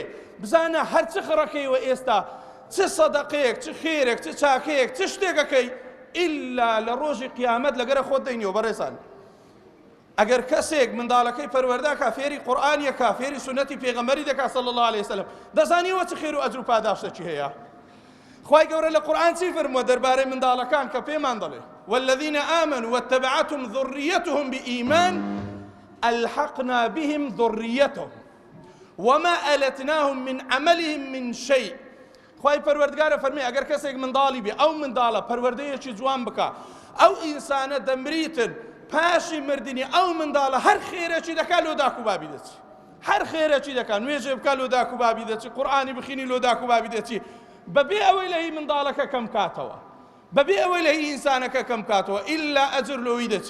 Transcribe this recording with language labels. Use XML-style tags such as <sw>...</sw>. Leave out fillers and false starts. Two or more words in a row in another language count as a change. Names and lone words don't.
<ckb>بزانە هەر چ خڕەکەیەوە ئێستا چ سەدەقەیەک چ خێرێک چ چاکەیەک چ شتێکەکەی ئیلا لە ڕۆژی قیامەت لەگەرە خۆت دەینیەوە. بەڕێزان ئەگەر کەسێک منداڵەکەی پەروەردەکە فێری قورئانیەکە فێری سونەتی پێغەمبەری دەکا</ckb> <ar>صلی الله علیه وسلم،</ar> <ckb>دەزانیەوە چ خێر و ئەجر و پاداشتێکی هەیە. خوای گەورە لە قورئان چی فەرمووە دەربارەی منداڵەکان کە پێمان دەڵێ</ckb> <ar>والذین آمنوا واتبعتهم ذريتهم بإيمان ألحقنا بهم ذريتهم وما ألتناهم من عملهم من شيء.</ar> <ckb>خوای پەروەردگارە فەرمی ئەگەر کەسێک منداڵی بێ ئەو منداڵە پەروەردەیەکی جوان بکە، ئەو ئینسانە دەمریتن پاشی مردنی ئەو منداڵە هەر خێرێکی دەکا لۆ داک و بابی دەچی، هەر خێرێکی دەکا، نوێژێ بکە لۆ داک و بابی دەچی، قورئانی بخینی لۆ داک و بابی دەچی، بەبێ ئەوەی لە هی منداڵەکە کەم کاتەوە، بەبێ ئەوەی لە هی ئینسانەکە کەم کاتەوە، ئیلا ئەجر لۆی دەچی.</ckb>